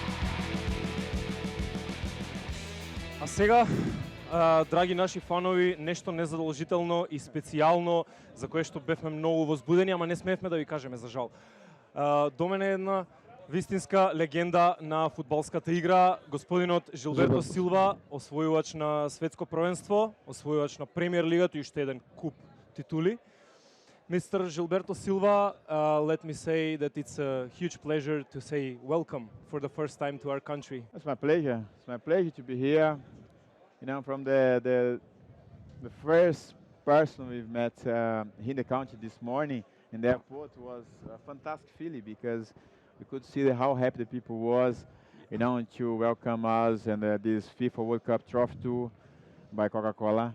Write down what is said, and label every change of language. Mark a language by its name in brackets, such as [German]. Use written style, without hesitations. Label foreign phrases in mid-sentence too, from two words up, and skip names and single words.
[Macedonian] А сега, драги наши фанови, нешто незадолжително и специјално за кое што бевме многу возбудени, ама не смеевме да ви кажеме за жал. До мене е една вистинска легенда на фудбалската игра, господинот Жилберто Силва, освојувач на Светско Првенство, освојувач на Премиер лигата и уште еден куп титули. [English] Mr. Жилберто Silva, let me say that it's a huge pleasure to say welcome for the first time to our country. It's my pleasure. It's my pleasure to be here. You know, from the first person we've met here in the country this morning in the airport was a fantastic feeling because we could see how happy the people was, you know, to welcome us and this FIFA World Cup Trophy Tour by Coca-Cola.